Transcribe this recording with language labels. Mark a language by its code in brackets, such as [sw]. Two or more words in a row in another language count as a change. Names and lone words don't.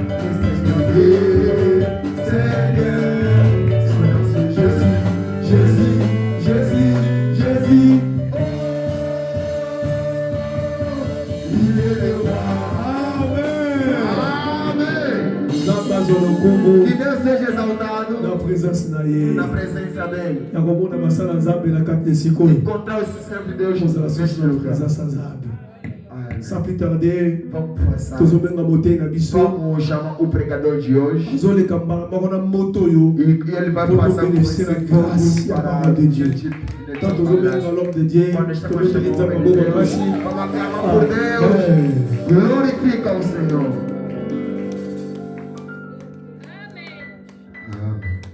[fr] C'est Dieu, Seigneur. Son nom c'est Jésus, Jésus, Jésus, Jésus. Il est le roi. [ln] Amen. Zamba zolokombo. [pt] Que Deus seja exaltado Na presença dele. na presença dele. [ln] Yakomona basala nzambe na kati esikoyo. [pt] Encontrar esse servo de Deus [ln] Kozala [pt] neste [ln] susu na [pt] lugar. [ln] presença nzambe. Amen. [fr] Sans plus tarder, [pt] Vamos começar. [ln] tozobenga motei na biso. [pt] Vamos chamar o pregador de hoje. [ln] Tozoleka mbala moko na moto oyo. [pt] E ele vai [fr] Pour [pt] passar por [fr] bénéficier [pt] esse [fr] de la grâce [pt] fogo [fr] et la [pt] para [fr] parole de Dieu. ce type de Quand tozobenga témoignage. l'homme de Dieu, [pt] Quando estamos [ln] tozobeli nzambe [pt] chamando [ln] maboko [pt] Deus, makasi. vamos aclamar por Deus. Amen. Glorifica o Senhor. Amém.